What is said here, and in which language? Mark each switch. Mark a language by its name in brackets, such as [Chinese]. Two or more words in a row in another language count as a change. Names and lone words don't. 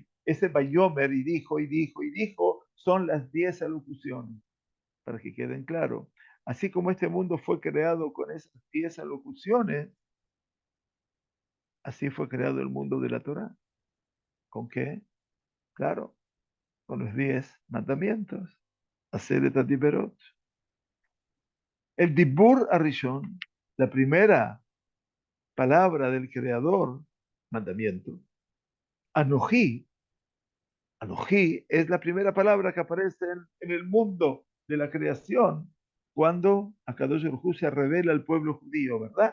[Spanish] Ese Bayomer y dijo, y dijo, y dijo, son las 10 alocuciones, para que queden claros. Así como este mundo fue creado con esas 10 alocuciones, así fue creado el mundo de la Torah. ¿Con qué? Claro, con los 10 mandamientos. [Hebrew] עשרת הדברות. [Spanish] El [Hebrew] דיבור הראשון, [Spanish] la primera palabra del Creador, mandamiento. Anoji, Anoji es la primera palabra que aparece en el mundo de la creación cuando [Hebrew] הקדוש ברוך הוא [Spanish] se revela al pueblo judío, ¿verdad?